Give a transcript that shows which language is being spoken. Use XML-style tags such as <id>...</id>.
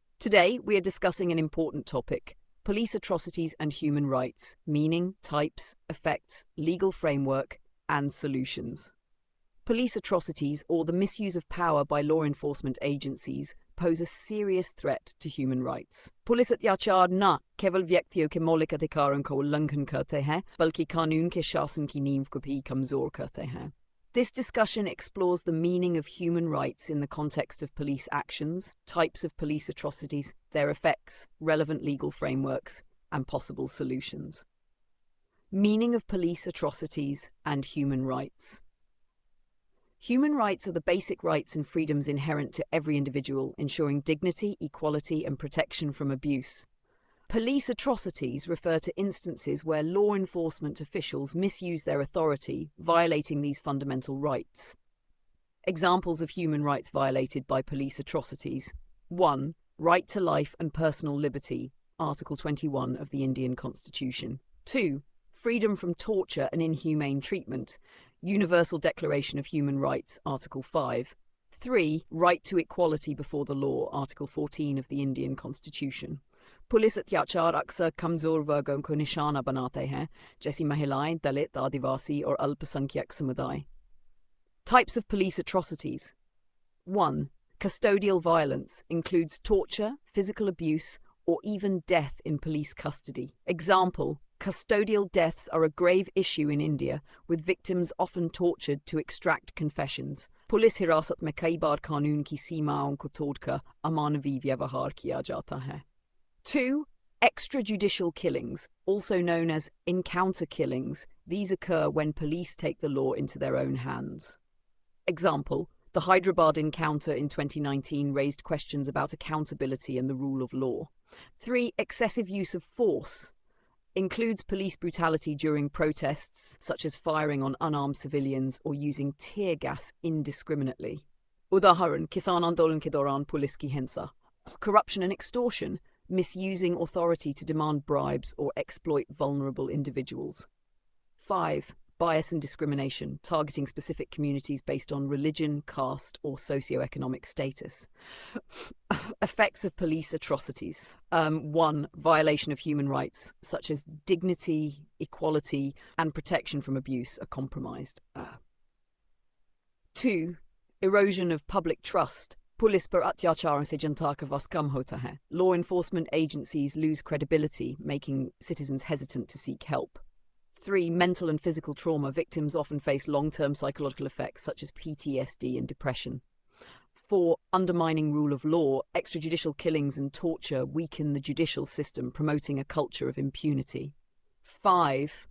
<en>Today we are discussing an important topic, police atrocities and human rights, meaning, types, effects, legal framework, and solutions. Police atrocities, or the misuse of power by law enforcement agencies, pose a serious threat to human rights.</en> <hi>Police अत्याचार न केवल व्यक्तियों के मौलिक अधिकारों को उल्लंघन करते हैं, बल्कि कानून के शासन की नींव को भी कमजोर करते हैं.</hi> <en>This discussion explores the meaning of human rights in the context of police actions, types of police atrocities, their effects, relevant legal frameworks, and possible solutions. Meaning of police atrocities and human rights. Human rights are the basic rights and freedoms inherent to every individual, ensuring dignity, equality, and protection from abuse. Police atrocities refer to instances where law enforcement officials misuse their authority, violating these fundamental rights. Examples of human rights violated by police atrocities. 1. Right to life and personal liberty, Article 21 of the Indian Constitution. 2. Freedom from torture and inhumane treatment, Universal Declaration of Human Rights, Article 5. 3. Right to equality before the law, Article 14 of the Indian Constitution.</en> <hi>Police अत्याचार अक्सर कमजोर वर्गों को निशाना बनाते हैं, जैसी महिलाएं, दलित, आदिवासी और अल्पसंख्यक समुदाय.</hi> <en>Types of police atrocities. 1. Custodial violence includes torture, physical abuse, or even death in police custody. Example: custodial deaths are a grave issue in India, with victims often tortured to extract confessions.</en> <hi>Police हिरासत में कई बार कानून की सीमाओं को तोड़कर अमानवीय व्यवहार किया जाता है.</hi> <en>2. Extrajudicial killings, also known as encounter killings. These occur when police take the law into their own hands. Example: the Hyderabad encounter in 2019 raised questions about accountability and the rule of law. 3. Excessive use of force includes police brutality during protests, such as firing on unarmed civilians or using tear gas indiscriminately.</en> <hi>उदाहरण: किसान आंदोलन के दौरान police की हिंसा.</hi> <en>Corruption and extortion, misusing authority to demand bribes or exploit vulnerable individuals. 5. Bias and discrimination, targeting specific communities based on religion, caste, or socioeconomic status. Effects of police atrocities. 1. Violation of human rights, such as dignity, equality, and protection from abuse, are compromised. 2. Erosion of public trust.</en> <hi>Police पर अत्याचारों से जनता का विश्वास कम होता है.</hi> <en>Law enforcement agencies lose credibility, making citizens hesitant to seek help. 3. Mental and physical trauma. Victims often face long-term psychological effects such as PTSD and depression. 4. Undermining rule of law. Extrajudicial killings and torture weaken the judicial system, promoting a culture of impunity. 5.</en>